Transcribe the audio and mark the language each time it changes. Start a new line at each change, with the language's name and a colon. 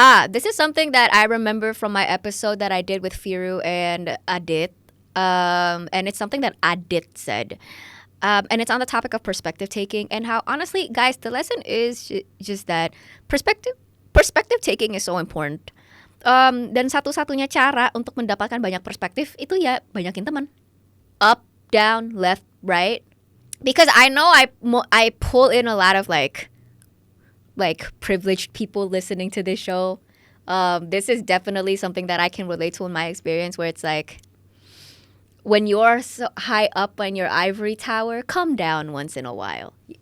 English: This is something that I remember from my episode that I did with Firu and Adit. And it's something that Adit said. And it's on the topic of perspective taking and how, honestly, guys, the lesson is just that perspective taking is so important.
Indonesian: Dan satu-satunya cara untuk mendapatkan banyak perspektif itu ya banyakin teman.
English: Up, down, left, right. Because I know I pull in a lot of like privileged people listening to this show. This is definitely something that I can relate to in my experience, where it's like, when you're so high up on your ivory tower, come down once in a while.